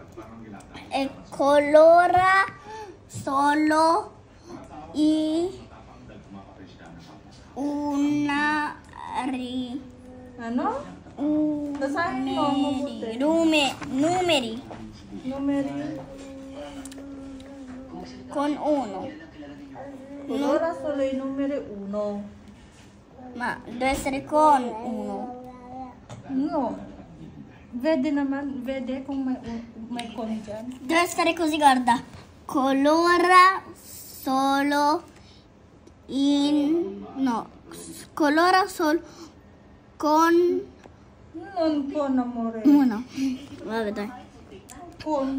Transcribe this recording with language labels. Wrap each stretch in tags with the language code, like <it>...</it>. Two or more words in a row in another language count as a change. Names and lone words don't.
<it>e colora solo</it> <tl>Ano? Basahin mo, mabuti.</tl> <it>Numeri Numeri. con uno. Colora solo i numeri 1. Ma deve essere con uno.</it> <tl>No.</tl> <it>Vede</it> <tl>kung may con dyan.</tl> <it>Deve essere così, guarda. Colora solo colora solo con Non con, amore. uno. Vabbè, dai. Con.</it>